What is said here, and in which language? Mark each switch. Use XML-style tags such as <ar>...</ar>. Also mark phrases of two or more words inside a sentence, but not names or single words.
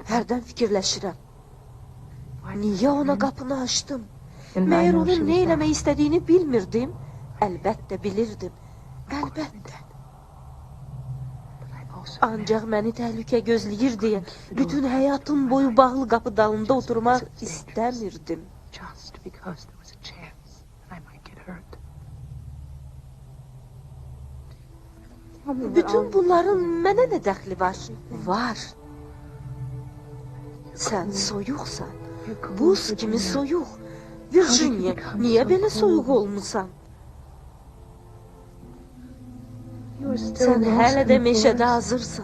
<az>Hərdən fikirləşirəm. Niye ona qapını açdım? Meğer onun ne eləmək istədiyini bilmirdim. Əlbəttə bilirdim. Əlbəttə. Ancaq məni təhlükə gözləyir deyə bütün həyatım boyu bağlı qapı dalında oturmaq istəmirdim.</az> <en>Just because there was a chance that I might get hurt.</en> <az>Bütün bunların mənə nə dəxli var? Var. Sən soyuqsan. Buz kimi soyuq. Virginia, niyə belə soyuq olmusan? Sən hələ də meşədə hazırsan.</az>